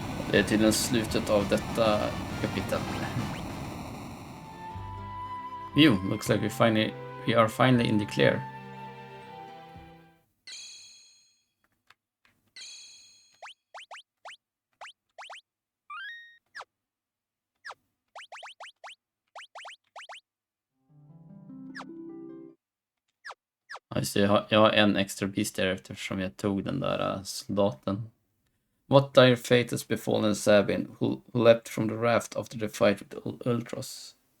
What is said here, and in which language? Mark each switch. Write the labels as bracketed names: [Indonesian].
[Swedish] Det är tydligen slutet av detta kapitel. [English] Looks like we are finally in the clear. [Swedish] Just det, jag har en extra beast där eftersom jag tog den där soldaten. [English] What dire fate has befallen Sabin, who leapt from the raft after the fight with the Ultros?